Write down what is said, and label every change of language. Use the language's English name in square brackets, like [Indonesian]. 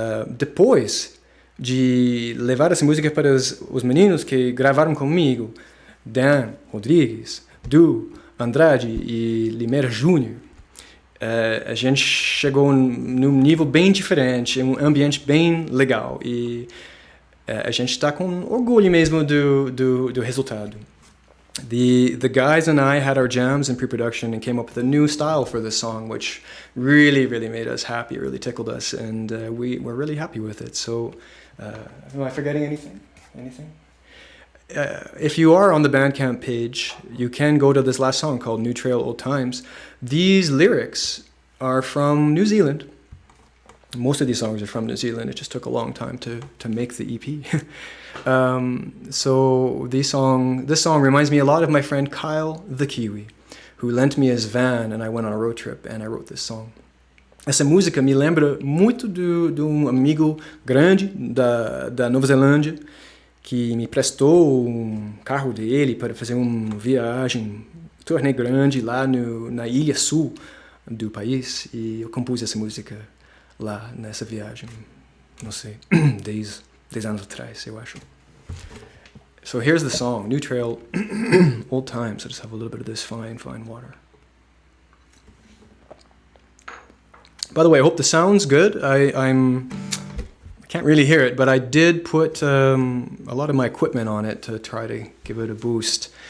[Portuguese] Depois de levar essa música para os meninos que gravaram comigo, Dan Rodrigues, Du Andrade e Limeira Júnior, a gente chegou num nível bem diferente, um ambiente bem legal, e a gente está com orgulho mesmo do resultado. [English] The guys and I had our jams in pre-production and came up with a new style for this song, which really made us happy, really tickled us, and we're really happy with it. So, am I forgetting anything? If you are on the Bandcamp page, you can go to this last song called New Trail Old Times. These lyrics are from New Zealand. Most of these songs are from New Zealand. It just took a long time to make the EP. So this song reminds me a lot of my friend Kyle the Kiwi, who lent me his van, and I went on a road trip, and I wrote this song. [Portuguese] Essa música me lembra muito de um amigo grande da Nova Zelândia, que me prestou um carro dele para fazer uma viagem, turnê grande lá na ilha sul do país, e eu compus essa música lá nessa viagem, não sei, 10 anos atrás, eu acho. [English] So here's the song, New Trail, Old Times. I just have a little bit of this fine, fine water. By the way, I hope the sound's good. I can't really hear it, but I did put a lot of my equipment on it to try to give it a boost.